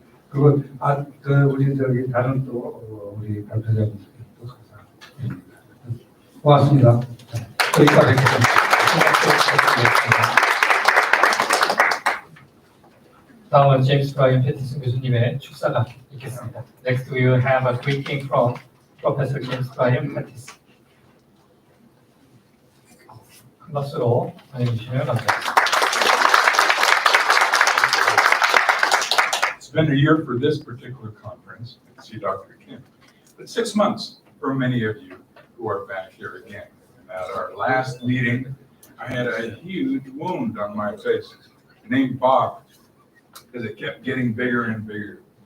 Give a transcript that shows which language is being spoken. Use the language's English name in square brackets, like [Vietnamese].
[Korean] 그리고 우리 저기 다른 또 우리 발표자분들께 또 감사드립니다. 고맙습니다. 또 이따 뵙겠습니다. 다음은 제임스 브라이언 패티슨 교수님의 축사가 있겠습니다. [English] Next we will have a greeting from Professor James Bryan Pattison. [Korean] 큰 박수로 환영해 주시면 감사하겠습니다. [English] It's been a year for this particular conference, I see Dr. Kim, but 6 months for many of you who are back here again. And at our last meeting, I had a huge wound on my face named Bob, because it kept getting bigger and bigger.